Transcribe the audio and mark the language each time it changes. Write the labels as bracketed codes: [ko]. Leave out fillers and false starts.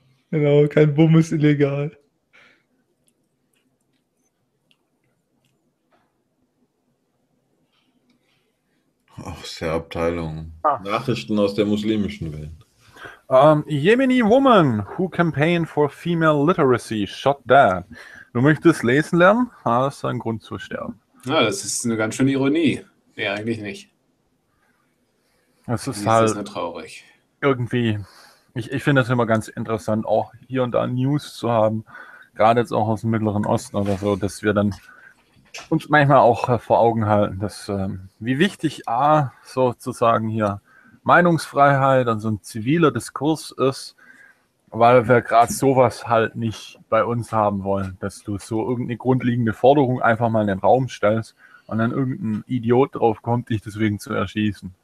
[de] Genau, kein Bumm ist illegal. aus der Abteilung. Nachrichten aus der muslimischen Welt. [en] Yemeni woman who campaigned for female literacy shot dead. [de] Du möchtest lesen lernen? Ah, das ist ein Grund zu sterben. Ja, das ist eine ganz schöne Ironie. Nee, eigentlich nicht. Das ist halt ist traurig. Irgendwie. Ich finde das immer ganz interessant, auch hier und da News zu haben, gerade jetzt auch aus dem Mittleren Osten oder so, dass wir dann uns manchmal auch vor Augen halten, dass wie wichtig A sozusagen hier Meinungsfreiheit und so ein ziviler Diskurs ist, weil wir gerade sowas halt nicht bei uns haben wollen, dass du so irgendeine grundlegende Forderung einfach mal in den Raum stellst und dann irgendein Idiot drauf kommt, dich deswegen zu erschießen.